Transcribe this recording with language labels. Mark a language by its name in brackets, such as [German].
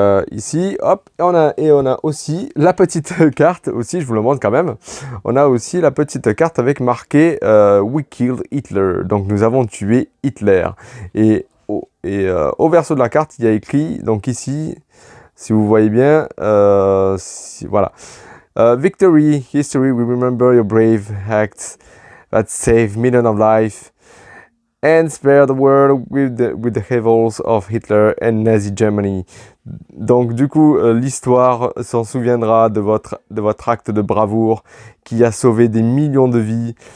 [French] Ici, hop, et on a aussi la petite carte, aussi, je vous le montre quand même. On a aussi la petite carte avec marqué [English] We killed Hitler. [French] Donc, nous avons tué Hitler. Et au verso de la carte, il y a écrit, donc ici, si vous voyez bien, voilà. [English] Victory, history, we remember your brave acts that saved millions of lives and spared the world with the evils of Hitler and Nazi Germany. [French] Donc du coup, l'histoire s'en souviendra de votre acte de bravoure qui a sauvé des millions de vies.